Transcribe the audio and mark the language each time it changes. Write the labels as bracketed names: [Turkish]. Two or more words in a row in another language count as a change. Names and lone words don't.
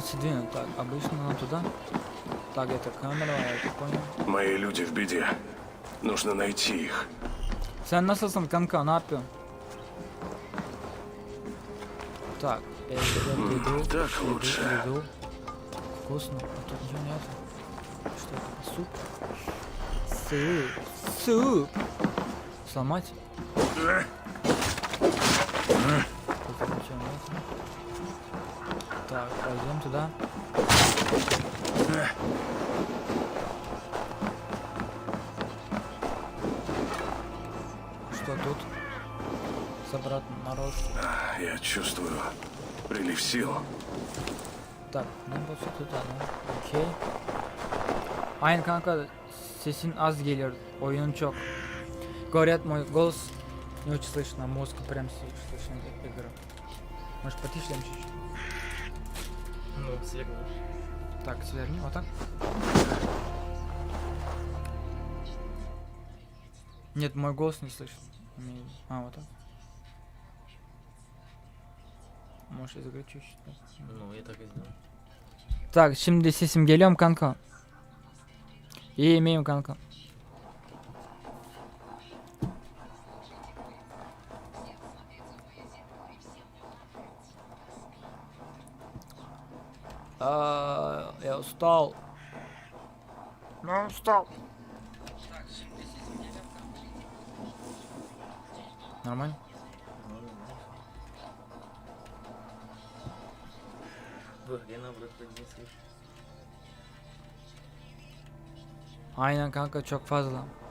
[Russian] Так, обычно нам туда. Так, это камера, я это понял. Мои люди в беде. Нужно найти их. [Turkish] Sen nasılsın kanka, ne yapıyorsun? [Russian] Так, еду. Так лучше. Еду. Вкусно. А тут ничего нет. Что это? Суп? Суп. Сломать? Тут ничего нет. Так, пойдем туда. Что тут? Собрать народ. Я чувствую прилив сил. Так, [Turkish] ben boşa tutalım. Okey. Aynen kanka, sesin az geliyor. Oyun çok. [Russian] Говорят, мой голос не очень слышно, а мозг прям слышно игру. Может, потише чуть-чуть? Ну, свернешь. Так, сверни, вот так. Нет, мой голос не слышен. А, вот так. Можешь изыграть чуть-чуть. Ну, я так и сделал. Так, [Turkish] şimdi sesim geliyor mu kanka? İyi miyim kanka? [Russian] Я устал. Я устал. Нормально? В игре наоборот не слышишь. [Turkish] Aynen kanka, çok fazla.